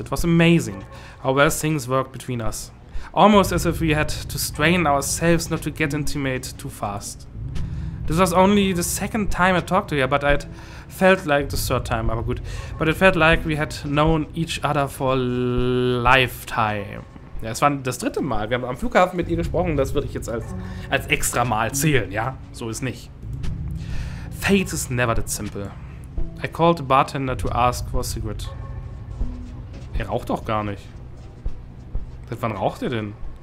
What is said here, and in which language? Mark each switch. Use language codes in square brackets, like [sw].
[en] It was amazing how well things worked between us. Almost as if we had to strain ourselves not to get intimate too fast. This was only the second time I talked to her, but it felt like the third time, [de] aber gut. [en] But it felt like we had known each other for a lifetime. [de] Ja, es war das dritte Mal. Wir haben am Flughafen mit ihr gesprochen, das würde ich jetzt als extra Mal zählen, ja? So ist nicht. [en] Fate is never that simple. I called the bartender to ask for a cigarette. [de] Er raucht doch gar nicht. Seit wann raucht er denn?